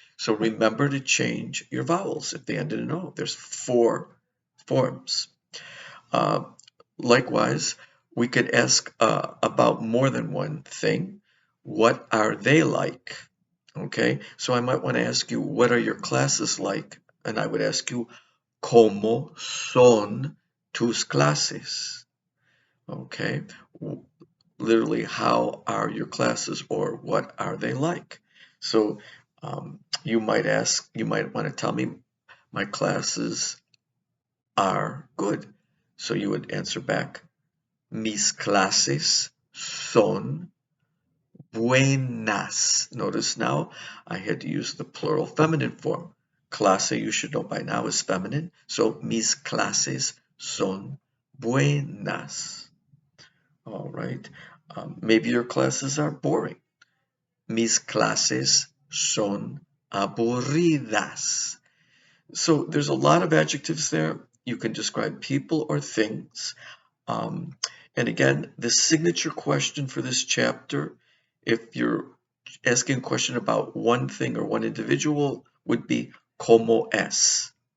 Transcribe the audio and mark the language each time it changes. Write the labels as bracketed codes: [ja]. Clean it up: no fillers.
[en] So remember to change your vowels if they end in an O. There's 4 forms. Uh, Likewise, we could ask about more than one thing. What are they like? Okay, so I might want to ask you, what are your classes like? And I would ask you, [es] ¿Cómo son tus clases? [en] Okay, literally, how are your classes, or what are they like? So you might want to tell me, my classes are good. So you would answer back, [es] mis clases son buenas. [en] Notice now I had to use the plural feminine form. Clase, you should know by now, is feminine. [es] So mis clases son buenas. [en] All right. Maybe your classes are boring. [es] Mis clases son aburridas. [en] So there's a lot of adjectives there. You can describe people or things. Um, and again, the signature question for this chapter, if you're asking a question about one thing or one individual, would be [es] ¿Cómo es?